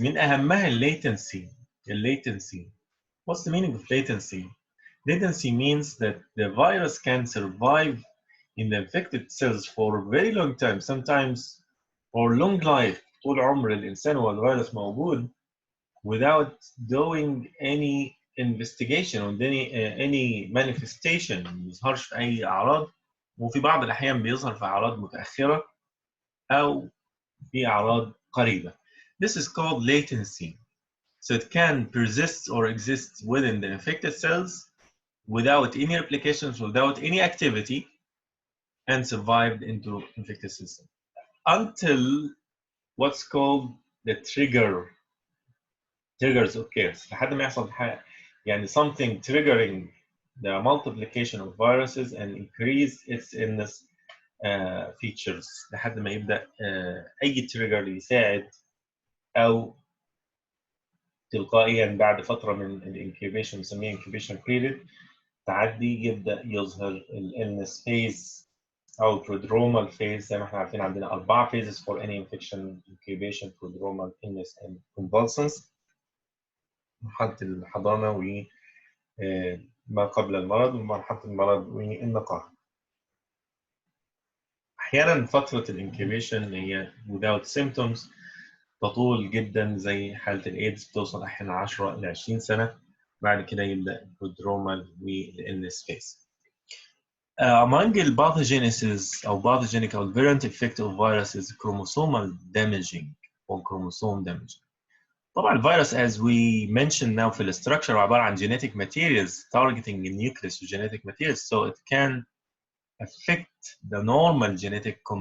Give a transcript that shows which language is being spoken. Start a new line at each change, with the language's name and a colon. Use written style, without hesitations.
Arabic: من أهمها latency.
English: What's the meaning of latency? Latency means that the virus can survive in the infected cells for a very long time, sometimes for long life.
Arabic: طول عمر الإنسان والفيروس موجود
English: without doing any investigation or any manifestation.
Arabic: ما بيظهرش في أي أعراض، وفي بعض الأحيان بيظهر في أعراض متأخرة أو في أعراض قريبة.
English: This is called latency. So it can persist or exist within the infected cells without any replications, without any activity, and survived into infected system until what's called the triggers occurs.
Arabic: لحد ما يحصل يعني
English: something triggering the multiplication of viruses and increase its illness features،
Arabic: لحد ما يبدأ أي trigger يساعد أو تلقائيا بعد فترة من الانكيبيشن، بنسميها incubation period، تعدي يبدأ يظهر الالنس phase أو prodromal phase. زي ما احنا عارفين عندنا
English: 4 phases for any infection: incubation, prodromal, illness, and convalescence.
Arabic: مرحلة الحضانة وما قبل المرض، ومرحلة المرض والنقاهة. أحيانا فترة الانكيبيشن هي
English: without symptoms
Arabic: تطول جدا، زي حالة الإيدز بتوصل أحيانا 10 إلى 20 سنة. بعد كده يبدأ البرودرومال والإلنس فيز.
English: among الباثوجينيسيس أو pathogenic أو virulent effect of viruses chromosomal damaging or chromosome damaging. طبعا الفيروس as we mentioned now
Arabic: في الستراكشر عبارة عن
English: genetic materials targeting the nucleus of genetic materials, so it can affect the normal genetic